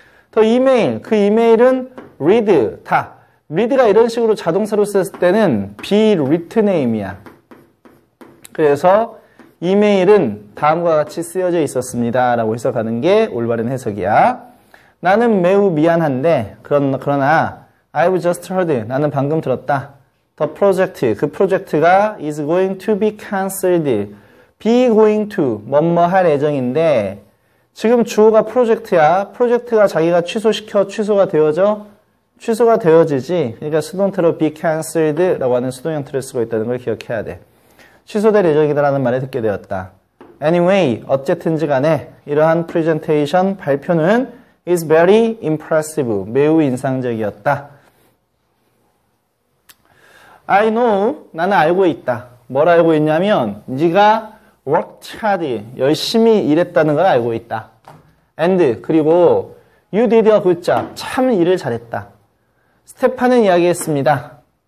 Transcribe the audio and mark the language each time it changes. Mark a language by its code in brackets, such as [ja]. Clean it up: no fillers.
[ko] 더 이메일, 그 이메일은 read, 다. read가 이런 식으로 자동사로 썼을 때는 be written name이야. 그래서 이메일은 다음과 같이 쓰여져 있었습니다 라고 해석하는 게 올바른 해석이야. 나는 매우 미안한데 그러나 [en] I've just heard, [ko] 나는 방금 들었다. [en] The project, [ko] 그 프로젝트가 [en] is going to be cancelled. be going to, [ko] 뭐뭐 할 예정인데 지금 주어가 프로젝트야. 프로젝트가 자기가 취소가 되어져? 취소가 되어지지. 그러니까 수동태로 [en] be cancelled [ko] 라고 하는 수동 형태를 쓰고 있다는 걸 기억해야 돼. 취소될 예정이다라는 말을 듣게 되었다. [en] Anyway, [ko] 어쨌든지 간에 이러한 presentation, 발표는 [en] is very impressive, [ko] 매우 인상적이었다. [en] I know, [ko] 나는 알고 있다. 뭘 알고 있냐면 네가 [en] worked hard, [ko] 열심히 일했다는 걸 알고 있다. [en] And, [ko] 그리고 [en] you did a good job, [ko] 참 일을 잘했다. 스테파는 이야기했습니다.